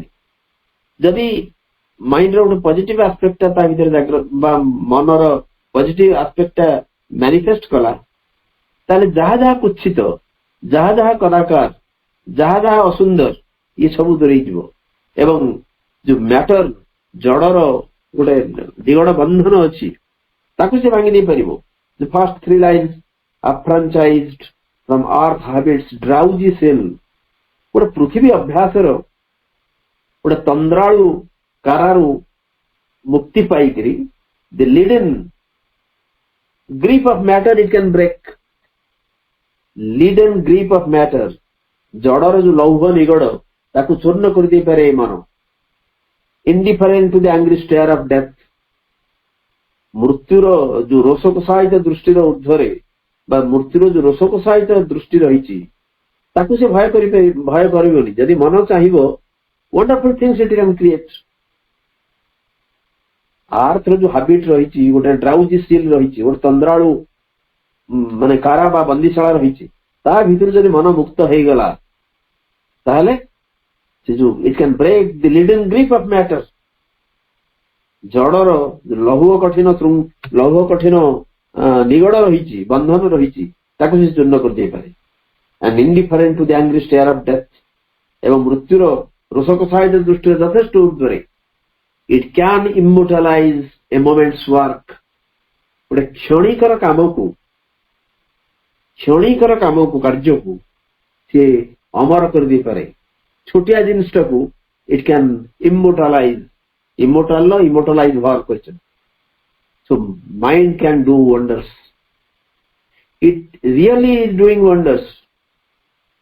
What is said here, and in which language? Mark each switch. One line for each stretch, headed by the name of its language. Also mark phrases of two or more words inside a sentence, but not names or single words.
Odia: ଯଦି ମାଇଣ୍ଡର ଗୋଟେ
English: positive aspectta
Odia: ତା ଭିତରେ ଜାଗ୍ରତ ବା ମନର
English: positive aspectta
Odia: ମ୍ୟାନିଫେଷ୍ଟ କଲା, ତାହେଲେ ଯାହା ଯାହା କୁତ୍ସିତ, ଯାହା ଯାହା କଦାକାର, ଯାହା ଯାହା ଅସୁନ୍ଦର, ଇଏ ସବୁ ଦୂରେଇଯିବ। ଏବଂ ଯୋଉ ମ୍ୟାଟର ଜଡର ଗୋଟେ ଦିଗଣ ବନ୍ଧନ ଅଛି, ତାକୁ ସେ ଭାଙ୍ଗି ଦେଇପାରିବ।
English: ଫାର୍ଷ୍ଟ 3 lines, affranchised from earth habits drowsy cell,
Odia: ଗୋଟେ ପୃଥିବୀ ଅଭ୍ୟାସର ଗୋଟେ ତନ୍ଦ୍ରାଳୁ କାରାରୁ ମୁକ୍ତି ପାଇକରି
English: the leaden grip of matter it can break. leaden grip of matter,
Odia: ଜଡର ଯୋଉ ଲୌହ ନିଗଡ ତାକୁ ଚୂର୍ଣ୍ଣ କରିଦେଇପାରେ ଏ ମନ।
English: indifferent to the angry stare of death,
Odia: ମୃତ୍ୟୁର ଯୋଉ ରୋଷକୋଷାୟିତ ଦୃଷ୍ଟିର ଉର୍ଦ୍ଧ୍ୱରେ ବା ମୃତ୍ୟୁର ଯୋଉ ରୋଷକୋଷାୟିତ ଦୃଷ୍ଟି ରହିଛି ତାକୁ ସେ ଭୟ କରିବନି। ଯଦି ମନ ଚାହିଁବ,
English: wonderful things it can create.
Odia: ଆର୍ଥର ଯୋଉ ହାବିଟ ରହିଛି, ଗୋଟେ
English: drowsy cell
Odia: ରହିଛି, ଗୋଟେ ତନ୍ଦ୍ରାଳୁ ମାନେ କାରା ବା ବନ୍ଦିଶାଳା ରହିଛି, ତା ଭିତରୁ ଯଦି ମନ ମୁକ୍ତ ହେଇଗଲା, ତାହେଲେ ସେ ଯୋଉ
English: it can break the leaden grip of matter,
Odia: ଜଡର ଲୌହ କଠିନ ନିଗଡ ରହିଛି, ବନ୍ଧନ ରହିଛି, ତାକୁ ସେ ଚୂର୍ଣ୍ଣ କରିଦେଇପାରେ।
English: and indifferent to the angry stare of death,
Odia: ଏବଂ ମୃତ୍ୟୁର ରୋଷକୋଷାୟିତ ଦୃଷ୍ଟିରେ ଯଥେଷ୍ଟ ଉର୍ଦ୍ଧ୍ୱରେ,
English: it can immortalize a moment's work,
Odia: ଗୋଟେ କ୍ଷଣିକର କାର୍ଯ୍ୟକୁ ସେ ଅମର କରିଦେଇପାରେ। ଛୋଟିଆ ଜିନିଷଟାକୁ
English: it can immortalize, immortalize
Odia: ଭାବ କହିଛନ୍ତି।
English: So mind can do wonders. It really is doing wonders.